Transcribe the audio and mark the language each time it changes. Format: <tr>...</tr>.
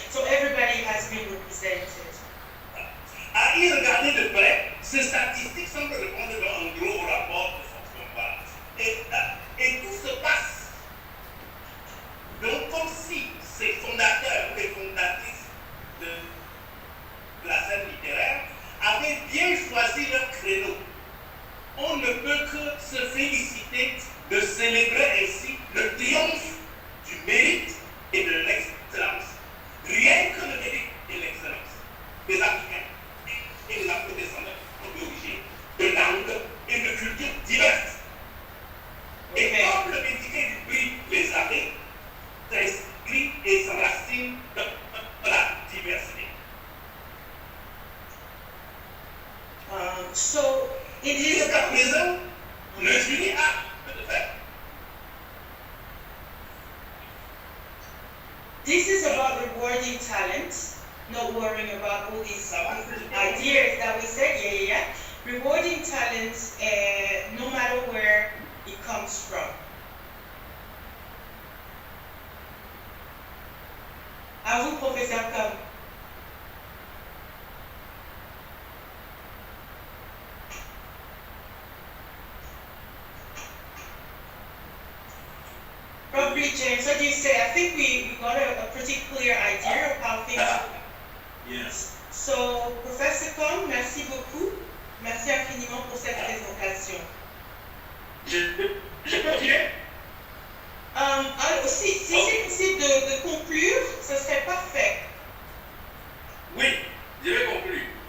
<en>So everybody has been represented.</en> <fr>À y regarder de près, ces statistiques semblent répondre en gros au rapport de force comparable. Et tout se passe donc comme si ces fondateurs ou les fondatrices de la scène littéraire avaient bien choisi leur créneau. On ne peut que se féliciter de célébrer ainsi le triomphe du mérite et de l'excellence. Rien que le mérite et l'excellence des Africains et des Afro-descendants d'origine, de langues et de cultures diverses. Et comme le métier du prix les avait, s'inscrit et s'enracine dans la diversité.</fr> <en>So it is</en> <fr>jusqu'à présent, le jury a peu de fait.</fr> <en>This is about rewarding talent, not worrying about all these ideas that we said, yeah. Rewarding talent no matter where it comes from.</en> <fr>À vous, professeur Combs.</fr> <en>Probably, James, what do you say? I think we got a pretty clear idea of how things are. Yes. So, Professor Combs,</en> <fr>merci beaucoup. Merci infiniment pour cette présentation. Je peux continuer? Alors, si c'est possible de conclure, ce serait parfait. Oui, je vais conclure.</fr>